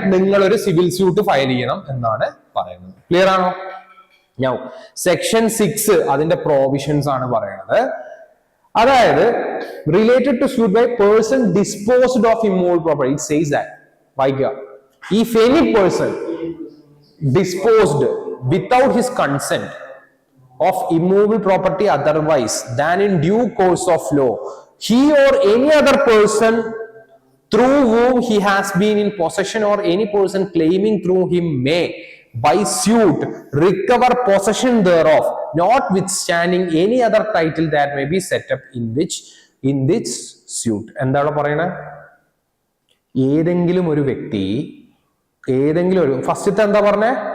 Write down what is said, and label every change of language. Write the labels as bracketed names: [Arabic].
[Malayalam] നിങ്ങൾ ഒരു civil suit file ചെയ്യണം എന്നാണ് പറയുന്നത്. ക്ലിയർ ആണോ? ഞാൻ സെക്ഷൻ 6 അതിന്റെ പ്രോവിഷൻസ് ആണ് പറയുന്നത്. [English] അതായത് related to suit by person disposed of immovable property. It says that, വായിക്കുക, if any person disposed without his consent of immovable property otherwise than in due course of law, he or any other person through whom he has been in possession or any person claiming through him may by suit recover possession thereof, notwithstanding any other title that may be set up in this suit. [Malayalam] എന്താണ് പറയുന്നത്? ഏതെങ്കിലും ഒരു വ്യക്തി, ഏതെങ്കിലും ഒരു, ഫസ്റ്റത്തെ എന്താ പറഞ്ഞ?